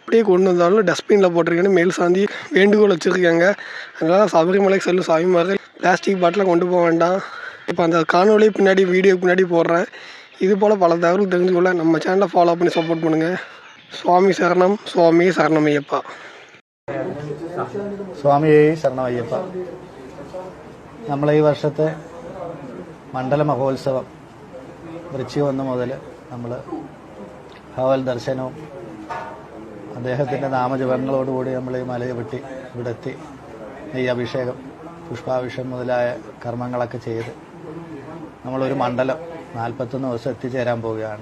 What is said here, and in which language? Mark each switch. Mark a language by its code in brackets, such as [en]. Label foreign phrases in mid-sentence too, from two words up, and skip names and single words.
[ta] அப்படியே கொண்டு வந்தாலும் டஸ்ட்பினில் போட்டிருக்கேன்னு மேல் சாந்தி வேண்டுகோள் வச்சுருக்காங்க. அதனால் சபரிமலைக்கு செல்லும் சாமிமார்கள் பிளாஸ்டிக் பாட்டிலை கொண்டு போக வேண்டாம். இப்போ அந்த காணொலி பின்னாடி வீடியோ பின்னாடி போடுறேன். இது போல் பல தகவல் தெரிஞ்சுக்கொள்ள நம்ம சேனலை ஃபாலோ பண்ணி சப்போர்ட் பண்ணுங்கள். சுவாமி சரணம் சுவாமி சரணம் ஐயப்பா. [ml] സ്വാമി ശരണമയ്യപ്പ. നമ്മളെ ഈ വർഷത്തെ മണ്ഡല മഹോത്സവം വൃശ്ചികം 1 മുതൽ നമ്മൾ ഭഗവത് ദർശനവും അദ്ദേഹത്തിൻ്റെ നാമജപങ്ങളോടുകൂടി നമ്മൾ ഈ മലയെ വെട്ടി ഇവിടെ എത്തി നെയ്യഭിഷേകം, പുഷ്പാഭിഷേകം മുതലായ കർമ്മങ്ങളൊക്കെ ചെയ്ത് നമ്മളൊരു മണ്ഡലം 41 ദിവസം എത്തിച്ചേരാൻ പോവുകയാണ്.